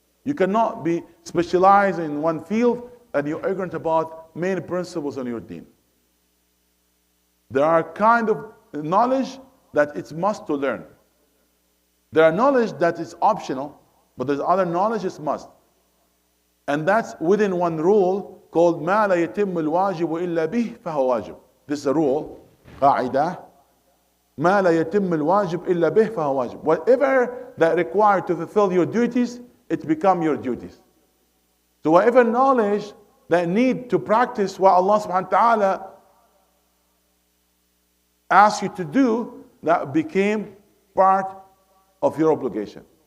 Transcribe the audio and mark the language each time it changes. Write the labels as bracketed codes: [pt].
[en] You cannot be specialized in one field and you're ignorant about main principles on your deen. There are kind of knowledge that it's must to learn. There are knowledge that is optional, but there's other knowledge is must. And that's within one rule called [ar] مَا لَا يَتِمُّ الْوَاجِبُ إِلَّا بِهِ فَهُوَ واجب. [en] This is a rule, قاعدة. [ar] مَا لَا يَتِمُّ الْوَاجِبُ إِلَّا بِهِ فَهُوَ واجب. [en] Whatever that required to fulfill your duties, it become your duties. So whatever knowledge that need to practice what Allah subhanahu wa ta'ala asks you to do, that became part of your obligation.